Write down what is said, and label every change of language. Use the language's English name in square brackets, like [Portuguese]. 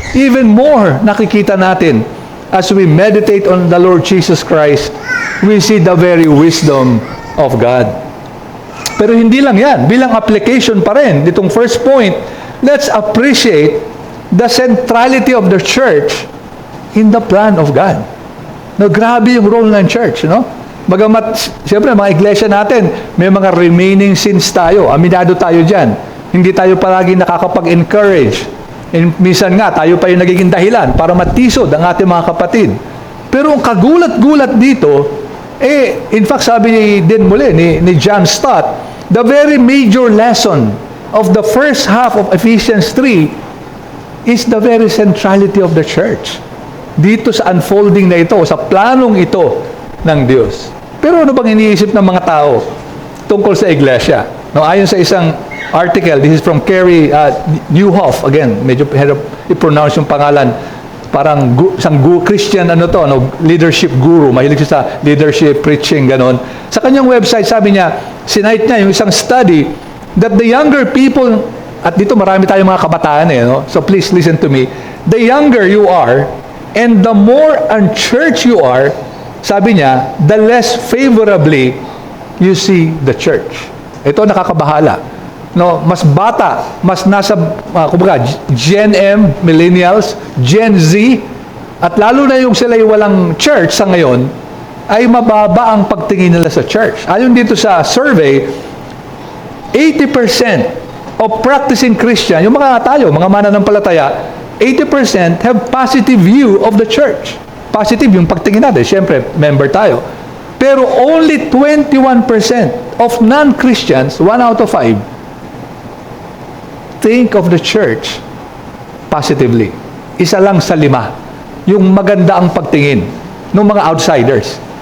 [English] Even more, [Filipino] nakikita natin [English] as we meditate on the Lord Jesus Christ, we see the very wisdom of God. [Filipino] Pero hindi lang yan. Bilang application pa rin, itong [English] first point, let's appreciate the centrality of the church in the plan of God. [Filipino] No, grabe yung role ng church, no? Bagamat, siyempre, mga iglesia natin, may mga remaining sins tayo. Aminado tayo dyan. Hindi tayo palagi nakakapag-encourage. And minsan nga, tayo pa yung nagiging dahilan para matisod ang ating mga kapatid. Pero ang kagulat-gulat dito, [English] in fact, [Filipino] sabi din muli ni [English] John Stott, the very major lesson of the first half of Ephesians 3 is the very centrality of the church. [Filipino] Dito sa unfolding na ito, sa planong ito ng Diyos. Pero ano bang iniisip ng mga tao tungkol sa iglesia? No, ayon sa isang article, [English] this is from [Filipino] Kerry Newhoff, again, medyo hirap i-pronounce yung pangalan, parang isang Christian leadership guru, mahilig siya sa leadership, preaching, ganon. Sa kanyang website, sabi niya, sinite niya yung isang study [English] that the younger people, [Filipino] at dito marami tayong mga kabataan no? [English] So please listen to me, the younger you are, and the more unchurched you are, [Filipino] sabi niya, [English] the less favorably you see the church. [Filipino] Ito nakakabahala. No, mas bata, mas nasa, kumbaga, Gen M, millennials, Gen Z, at lalo na yung sila walang church sa ngayon, ay mababa ang pagtingin nila sa church. [English] Ayon dito sa survey, 80% of practicing Christian, [Filipino] yung mga tayo, mga mananampalataya, [English] 80% have positive view of the church. [Filipino] Positive yung pagtingin natin. Siyempre, member tayo. [English] Pero only 21% of non-Christians, 1 out of 5, think of the church positively. [Filipino] Isa lang sa 5. yung maganda ang pagtingin ng mga outsiders.